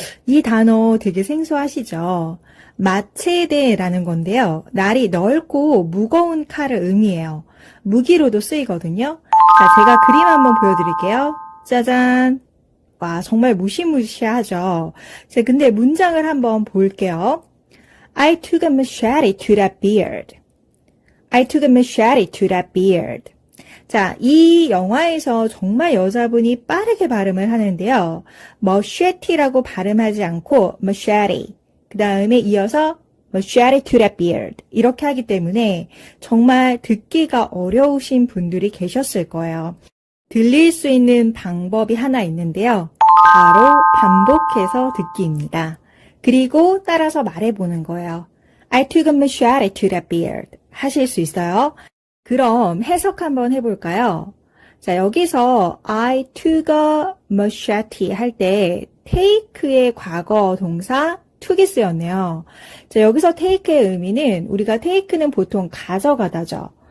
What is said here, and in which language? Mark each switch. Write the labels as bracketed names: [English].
[Korean] 이 단어 되게 생소하시죠? 마체데라는 건데요. 날이 넓고 무거운 칼을 의미해요. 무기로도 쓰이거든요. 자, 제가 그림 한번 보여드릴게요. 짜잔. 와, 정말 무시무시하죠? 자, 근데 문장을 한번 볼게요. [English] I took a machete to that beard. I took a machete to that beard. [Korean] 자, 이 영화에서 정말 여자분이 빠르게 발음을 하는데요. machete라고 발음하지 않고 machete. 그 다음에 이어서 [English] machete to that beard. [Korean] 이렇게 하기 때문에 정말 듣기가 어려우신 분들이 계셨을 거예요. 들릴 수 있는 방법이 하나 있는데요. 바로 반복해서 듣기입니다. 그리고 따라서 말해보는 거예요. [English] I took a machete to that beard. [Korean] 하실 수 있어요? 그럼 해석 한번 해볼까요? 자, 여기서 [English] I took a machete [Korean] 할 때 take의 과거 동사 took이 쓰였네요. 자, 여기서 take의 의미는 우리가 take는 보통 가져가다죠.